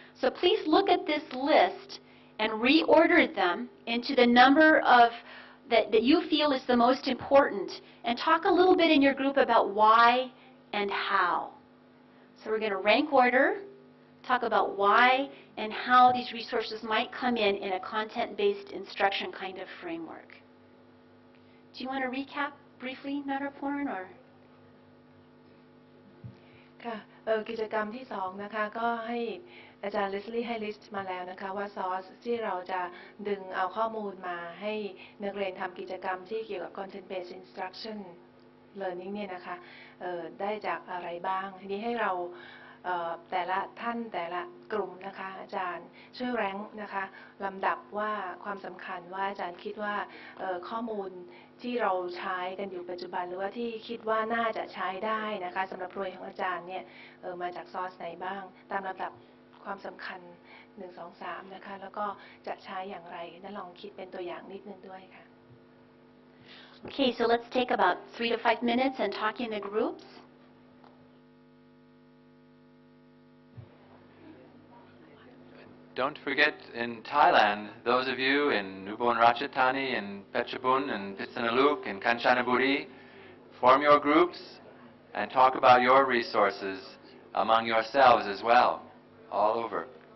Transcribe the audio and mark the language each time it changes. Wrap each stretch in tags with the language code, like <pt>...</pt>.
<en>So please look at this list and reorder them into the number of that you feel is the most important, and talk a little bit in your group about why and how. So we're going to rank order, talk about why and how these resources might come in a content-based instruction kind of framework. Do you want to recap briefly, Naraporn, or?</en> <th>ค่ะกิจกรรมที่2นะคะก็ให้อาจารย์เลสลี่ให้ลิสต์มาแล้วนะคะว่าซอสที่เราจะดึงเอาข้อมูลมาให้นักเรียนทำกิจกรรมที่เกี่ยวกับ Content-based Instruction Learning เนี่ยนะคะได้จากอะไรบ้างทีนี้ให้เรา แต่ละท่านแต่ละกลุ่มนะคะอาจารย์ช่วยแรงค์นะคะลำดับว่าความสำคัญว่าอาจารย์คิดว่าข้อมูลที่เราใช้กันอยู่ปัจจุบันหรือว่าที่คิดว่าน่าจะใช้ได้นะคะสำหรับโปรเจกต์ของอาจารย์เนี่ยมาจากซอสไหนบ้างตามลำดับความสำคัญ1 2 3นะคะแล้วก็จะใช้อย่างไรนั่นลองคิดเป็นตัวอย่างนิดนึงด้วยค่ะ</th> <en>Okay, so let's take about 3 to 5 minutes and talk in the groups. Don't forget, in Thailand, those of you in Ubon Ratchathani, in Phetchabun, and Pitsanaluk, and Kanchanaburi, form your groups and talk about your resources among yourselves as well, all over.</en>